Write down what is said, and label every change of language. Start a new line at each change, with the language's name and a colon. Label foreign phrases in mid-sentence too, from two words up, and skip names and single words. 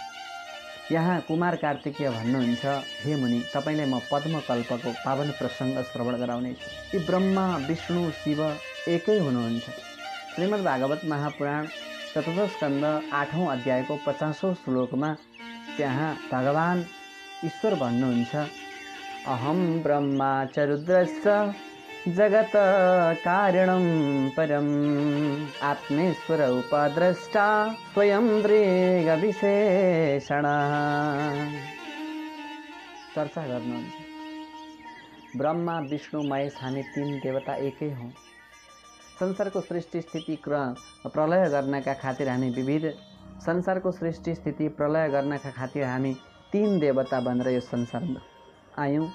Nepali: यहाँ कुमार कार्तिकीय भन्नुहुन्छ, हे मुनि, तपाईँलाई म पद्मकल्पको पावन प्रसङ्ग श्रवण गराउनेछु। यी ब्रह्मा विष्णु शिव एकै हुनुहुन्छ। श्रीमद् भागवत महापुराण 4 स्कन्द 8औं अध्यायको 50औं श्लोकमा त्यहाँ भगवान ईश्वर भन्नुहुन्छ,
Sanskrit: अहम ब्रह्मा च रुद्रश्च जगत कारणं परम आत्मेश्वर उपद्रष्टा स्वयं दृग विशेषण।
Nepali: चर्चा गर्नुहुन्छ, ब्रह्मा विष्णु महेश हामी 3 देवता एकै हौँ। संसारको सृष्टि स्थिति प्रलय गर्नका खातिर हामी विविध संसारको सृष्टि स्थिति प्रलय गर्नका खातिर हामी 3 देवता भनेर यो संसारमा आयौँ।